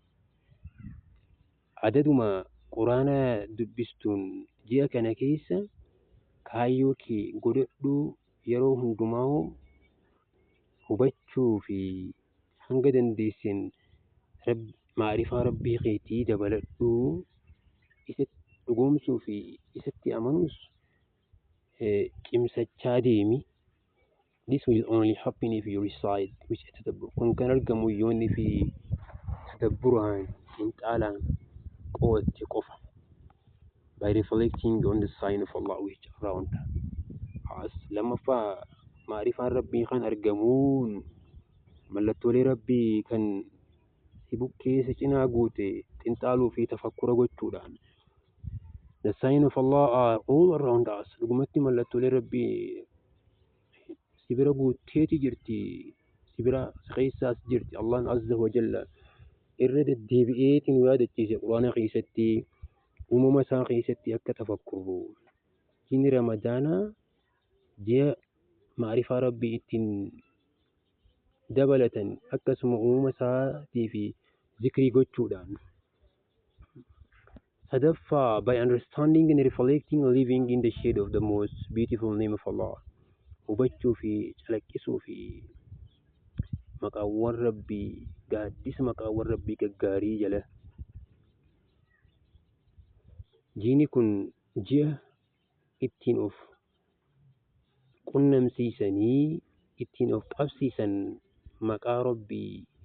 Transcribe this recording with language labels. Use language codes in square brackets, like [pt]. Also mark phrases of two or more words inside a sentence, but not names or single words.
[om] Adaduma Qur'aana dubbistuun ji'a kana keessa kaayyoo kee godhadhuu yeroo hundumaa hubachuu fi hanga dandeessin maarifaa Rabbii keetii dabaladhuu isatti dhugoomsuu fi isatti amanuus cimsachaa deemi. [en] This will only happen if you recite which tadabbur. [om] Kun kan argamu yoonni fi tadabburaan xiinxaalaan qo'atte qofa. [en] By reflecting on the sign of Allah which around us. [om] Lammaffaa maarifaan Rabbii kan argamuun mallattoolee Rabbii kan si buqqee cinaa guute xiinxaaluu fi tafakkura gochuudhaan. [en] The sign of Allah are all around us. [om] Dhugumatti mallattoolee Rabbii si bira guutteeti jirti. Si bira keessaas jirti. Allahn [ar] عز وجل [om] irra deddeebi'eetiin yaadachiise Qur'aana keessatti uumama isaa keessatti akka tafakkurru. Jinni Ramadaanaa ji'a maarifaa Rabbii ittiin dabalatan akkasuma uumama isaatii fi zikrii gochuudhaan. [en] Sadaffaa by understanding and reflecting living in the shade of the most beautiful name of Allah. [om] Hubachuu fi calaqqisuu fi maqaawwan Rabbii gaaddisa maqaawwan Rabbii gaggaarii jala. Jiini kun ji'a ittiin of qunnamsiisanii ittiin of qabsiisan maqaa Rabbii